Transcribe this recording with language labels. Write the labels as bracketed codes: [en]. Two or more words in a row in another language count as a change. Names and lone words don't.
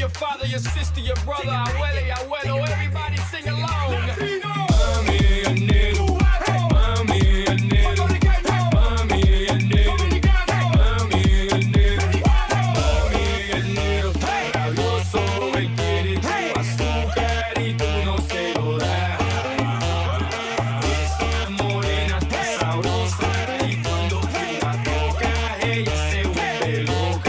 [en] father, your sister, your brother, [es] abuela y abuelo, [en] everybody sing along. [es] Mami, el negro, mami, el negro, mami, el negro, mami, el negro, mami, el negro, rabioso, él quiere tu azúcar y tú no se lo das. Esa morena está sabrosa y cuando tú la tocas ella se vuelve loca.